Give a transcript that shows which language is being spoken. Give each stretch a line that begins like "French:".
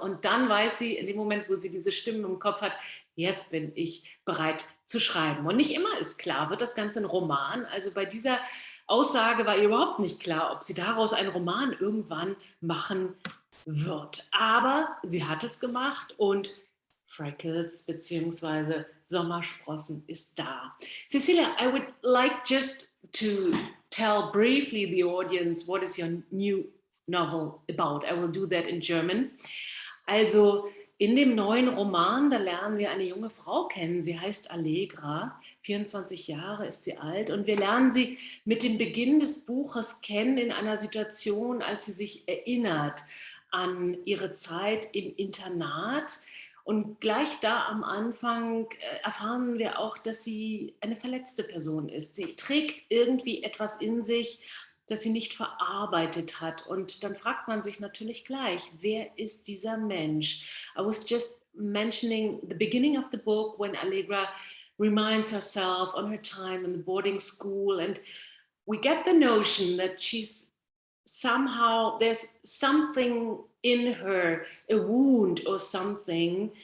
German: Und dann weiß sie, in dem Moment, wo sie diese Stimmen im Kopf hat, jetzt bin ich bereit zu schreiben. Und nicht immer ist klar, wird das Ganze ein Roman? Also bei dieser Aussage war ihr überhaupt nicht klar, ob sie daraus einen Roman irgendwann machen wird. Aber sie hat es gemacht und Freckles bzw. Sommersprossen ist da.
English: Cecelia, I would like just to tell briefly the audience what is your new novel about. I will do that in German.
German: Also in dem neuen Roman, da lernen wir eine junge Frau kennen. Sie heißt Allegra, 24 Jahre ist sie alt. Und wir lernen sie mit dem Beginn des Buches kennen in einer Situation, als sie sich erinnert an ihre Zeit im Internat. Und gleich da am Anfang erfahren wir auch, dass sie eine verletzte Person ist. Sie trägt irgendwie etwas in sich, das sie nicht verarbeitet hat. Und dann fragt man sich natürlich gleich, wer ist dieser Mensch?
English: I was just mentioning the beginning of the book when Allegra reminds herself on her time in the boarding school, and we get the notion that she's somehow, there's something in her, a wound or something.